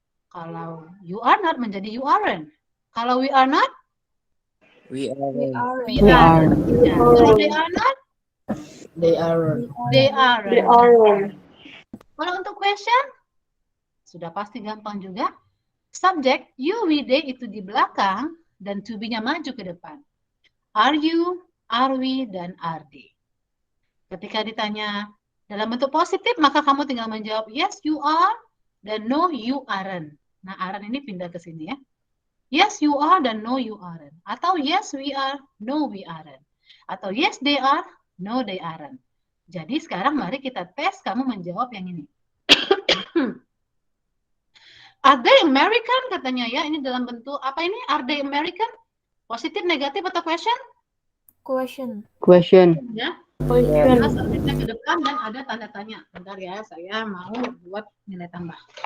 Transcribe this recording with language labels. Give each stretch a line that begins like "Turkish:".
English: Kalau you are not menjadi you aren't. Kalau we are not? We are. Ya. Kalau they are not? They are.
Indonesian: Kalau untuk question, sudah pasti gampang juga. Subjek, you, we, they itu di belakang, dan to be-nya maju ke depan.
English: Are you, are we, dan are they.
Indonesian: Ketika ditanya dalam bentuk positif, maka kamu tinggal menjawab
English: yes, you are,
Indonesian: dan
English: no, you aren't.
Indonesian: Nah, aren't ini pindah ke sini ya.
English: Yes, you are, dan no, you aren't. Atau yes, we are, no, we aren't. Atau yes, they are, no, they aren't.
Indonesian: Jadi sekarang mari kita tes kamu menjawab yang ini.
English: Are they American?
Indonesian: Katanya ya, ini dalam bentuk apa ini?
English: Are they American?
Indonesian: Positif, negatif, atau question?
English: Question.
Indonesian: Ya. Kita subjeknya ke depan dan ada tanda tanya. Bentar ya, saya mau buat nilai tambah.